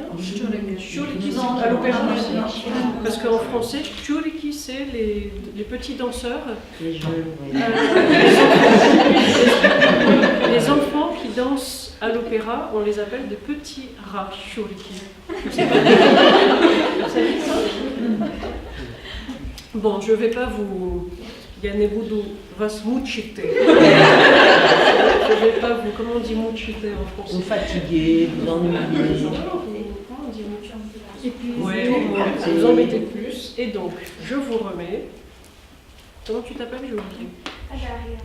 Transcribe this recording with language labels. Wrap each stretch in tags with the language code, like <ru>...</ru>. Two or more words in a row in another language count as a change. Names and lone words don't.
<fr>Tchouriki, à l'opéra aussi. Parce qu'en français, tchouriki, c'est les petits danseurs. Les enfants qui dansent à l'opéra, on les appelle des petits rats, tchouriki. Vous savez ça? Bon, je ne vais pas vous...</fr> <ru>Я не буду вас мучить.</ru> <fr>Je ne vais pas vous... Comment on dit mouchiter en français? Vous fatiguez, vous ennuyez. Comment on dit mouchiter? Oui, vous embêtez plus. Et donc, je vous remets... Comment tu t'appelles, je vous dis? Дар'я.</fr>